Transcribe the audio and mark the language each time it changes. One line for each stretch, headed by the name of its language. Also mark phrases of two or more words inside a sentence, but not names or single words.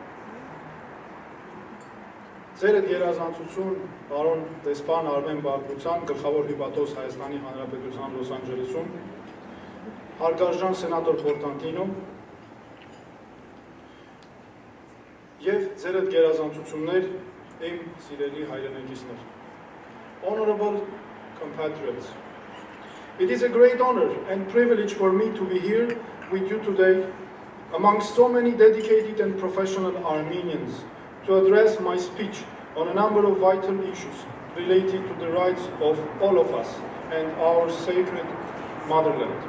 Armenian: ձեր երազանցություն պարոն դեսպան Արմեն Բարկության, գլխավոր հյուպատոս Հայաստանի Հանրապետության Լոս Անջելեսում, հարգարժան սենատոր Պորտանտինո և ձեր գերազանցություններ իմ սիրելի հայրենակիցներ.
English: Honorable compatriots, it is a great honor and privilege for me to be here with you today amongst so many dedicated and professional Armenians to address my speech on a number of vital issues related to the rights of all of us and our sacred motherland.